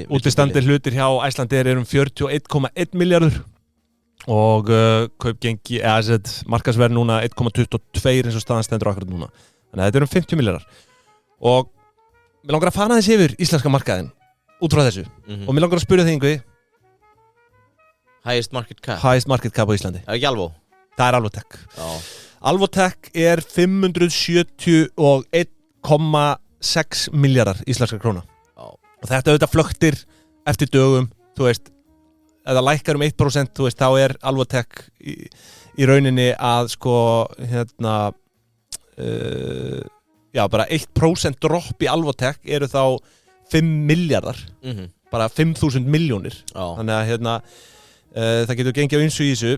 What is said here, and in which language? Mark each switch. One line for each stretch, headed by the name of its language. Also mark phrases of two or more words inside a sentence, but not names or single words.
Icelandic: útistandandi hlutir hjá Icelandair er 41,1 milljarður og kaupgengi markaðsverð núna 1,22 eins og staðan stendur akkurat núna. Þannig að þetta er 50 milljarðar. Og mér langar að fara aðeins yfir íslenska markaðinn út frá þessu. Og mér langar að spyrja þig Yngvi.
English: Highest market cap. Highest market cap
Icelandic: á Íslandi. Það er ekki Alvo? Það er Alvotech. Alvotech er 571,6 miljardar íslenskra króna og þetta auðvitað flöktir eftir dögum, þú veist eða lækkar 1%, þú veist, þá er Alvotech í rauninni að sko, bara 1% dropp í Alvotech eru þá 5 miljardar, bara 5.000 milljónir, þannig að það getur gengið á ýmsu í þessu.